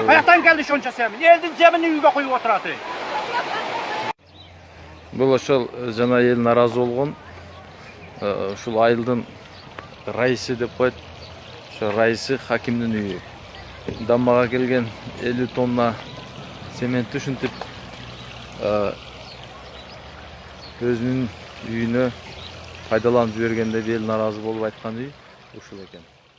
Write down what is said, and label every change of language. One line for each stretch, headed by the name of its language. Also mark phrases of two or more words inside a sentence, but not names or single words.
Uzbek: Qayoqdan keldi shunchasi ham? Eldin zeminni uyga qo'yib o'tiradi.
Kyrgyz: Бұл ошол жана ел наразы болгон. Ушул айылдын раиси деп коет. Ошо раиси Хакимдин үйү. Дамбага келген 50 тонна цементти ушинтип өзүнүн үйүнө пайдаланып жибергенде эл наразы болуп айткан үй ушул экен.